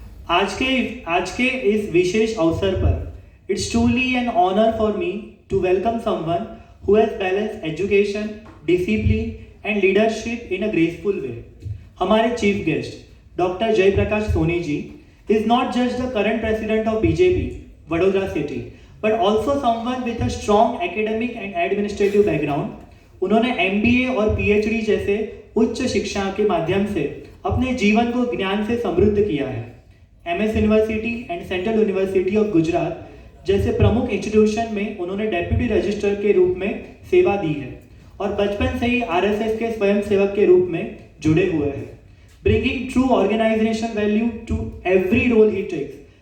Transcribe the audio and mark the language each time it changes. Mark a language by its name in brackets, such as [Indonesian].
[Hindi] आज के इस विशेष अवसर पर [English] It's truly an honour for me to welcome someone who has balanced education, discipline and leadership in a graceful way. [Hindi] हमारे chief guest [English] Doctor Jayprakash Soni ji is not just the current president of BJP, Vadodara City, but also someone with a strong academic and administrative background. [Hindi] उन्होंने MBA और PhD जैसे उच्च शिक्षा के माध्यम से अपने जीवन को ज्ञान से समृद्ध किया है। MS university and central university of Gujarat जैसे प्रमुख इंस्टीट्यूशन में उन्होंने डेप्यूटी रजिस्ट्रार के रूप में सेवा दी है और बचपन से ही आरएसएस के स्वयंसेवक के रूप में जुड़े हुए हैं, [English] Bringing true organisation value to every role he takes.